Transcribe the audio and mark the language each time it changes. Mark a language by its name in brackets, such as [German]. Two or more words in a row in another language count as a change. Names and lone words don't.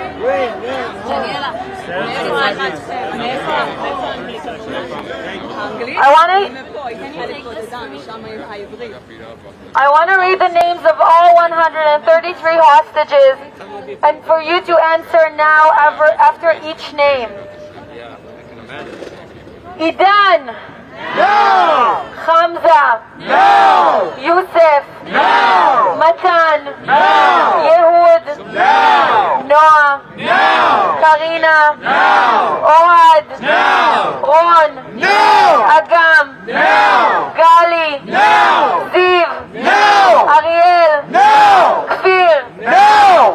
[English] I want to read the names of all 133 hostages, and for you to answer now after each name. Idan. No! Hamza. No! Yusef. No! Matan. No! Yehud. No! Noah. No! Karina. No! Ohad. No! Ron. No! Agam. No! Gali. No! Ziv. No! Ariel. No! Kfir. No!